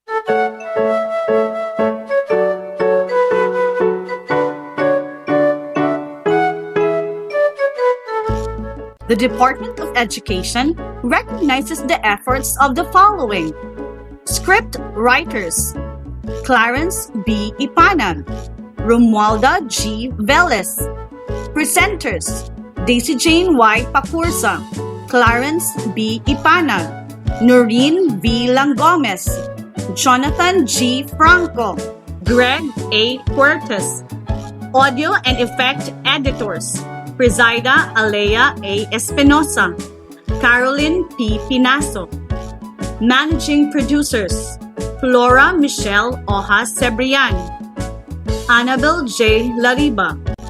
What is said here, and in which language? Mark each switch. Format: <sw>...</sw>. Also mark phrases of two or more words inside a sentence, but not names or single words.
<en>The Department of Education recognizes the efforts of the following. Script writers: Clarence B. Ipanag, Romualda G. Velez. Presenters: Daisy Jane Y. Pacursa, Clarence B. Ipanag, Noreen V. Langomez, Jonathan G. Franco, Greg A. Puertas. Audio and Effect Editors: Presida Alea A. Espinosa, Caroline P. Pinaso. Managing Producers, Flora Michelle Ojas Cebrian, Annabel J. Lariba,</en>